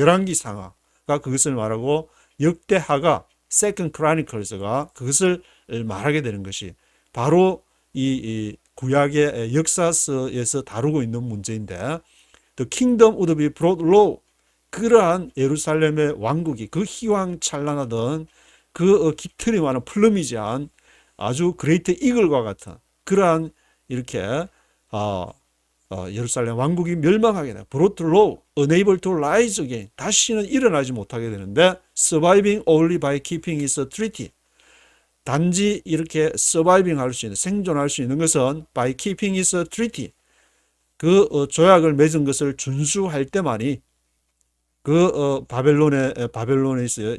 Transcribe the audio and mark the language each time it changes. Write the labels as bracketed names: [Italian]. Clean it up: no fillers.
[Korean] 열왕기 상하가 그것을 말하고 역대하가 Second Chronicles가 그것을 말하게 되는 것이 바로 이 구약의 역사서에서 다루고 있는 문제인데, [English] The kingdom would be brought low. [Korean] 그러한 예루살렘의 왕국이 그 희왕찬란하던 그 깃털이 많은 플러미지한 아주 그레이트 이글과 같은 그러한 이렇게 예루살렘 왕국이 멸망하게 돼. [English] brought low, unable to rise again. [Korean] 다시는 일어나지 못하게 되는데, [English] surviving only by keeping its treaty. [Korean] 단지 이렇게 [English] surviving [Korean] 할 수 있는, 생존할 수 있는 것은 [English] by keeping its treaty. [Korean] 그 조약을 맺은 것을 준수할 때만이 그 바벨론에 있어요.